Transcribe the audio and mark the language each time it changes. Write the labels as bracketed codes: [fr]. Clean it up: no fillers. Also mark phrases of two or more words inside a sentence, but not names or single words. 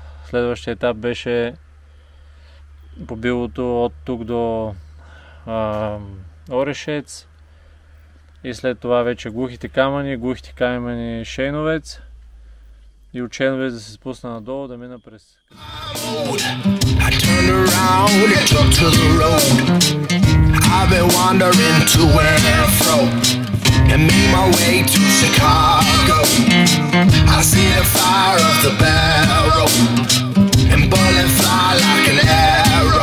[bg] Следващия етап беше по билото от тук до Орешец и след това вече глухите камъни Шейновец и от Шейновец да се спусна надолу, да мина през... [en] I turned around and took to the road. I've been wandering to and fro and made my way to Chicago. I see the fire of the barrel and bullets fly like an arrow.